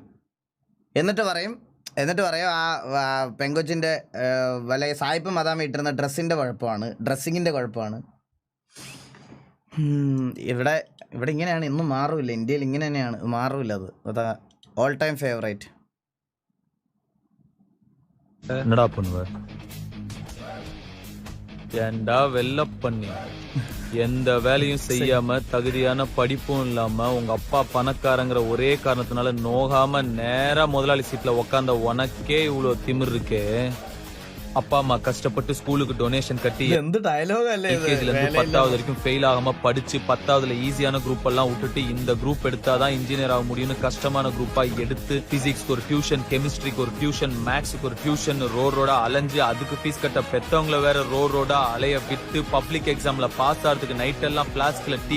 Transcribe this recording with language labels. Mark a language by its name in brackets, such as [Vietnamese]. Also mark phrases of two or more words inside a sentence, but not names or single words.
[Malayalam] എന്നിട്ട് പറയും ആ പെങ്കൊച്ചിൻ്റെ വല്ല സായിപ്പ് മതാമ ഇട്ടിരുന്ന ഡ്രസ്സിങ്ങിൻ്റെ കുഴപ്പമാണ്. ഇവിടെ ഇങ്ങനെയാണ്, ഇന്നും മാറില്ല. ഇന്ത്യയിൽ ഇങ്ങനെ തന്നെയാണ്, മാറില്ല. അതാ [English] all time favourite. [Tamil] என்னடா பண்ணுவ? ஏண்டா வெள்ள பண்ணி எந்த வேலையும் செய்யாம தகுதியான படிப்பும் இல்லாம உங்க அப்பா பணக்காரங்கிற ஒரே காரணத்தினால நோகாம நேரா முதலாளி சீட்ல உக்காந்த உனக்கே இவ்வளவு திமிர் இருக்கே. அப்பா அம்மா கஷ்டப்பட்டு ஸ்கூலுக்கு டொனேஷன் கட்டி [Malayalam] എന്ത് ഡയലോഗ് അല്ലേ ഇത്? [Tamil] எல்கேஜில இருந்து 10வது வரைக்கும் ஃபெயில் ஆகாம படிச்சு 10வதுல ஈஸியான குரூப் எல்லாம் விட்டுட்டு இந்த குரூப் எடுத்தாதான் இன்ஜினியர் ஆக முடியும்னு கஷ்டமான குரூப்பா எடுத்து பிசிக்ஸ்க்கு ஒரு டியூஷன், கெமிஸ்ட்ரிக்கு ஒரு டியூஷன், மேக்ஸுக்கு ஒரு டியூஷன், ரோடா அலைஞ்சு அதுக்கு ஃபீஸ் கட்ட பெத்தவங்களை வேற ரோடா அலைய விட்டு [English] public examல [Tamil] பாஸ் ஆகிறதுக்கு நைட் எல்லாம் பிளாஸ்க்ல டீ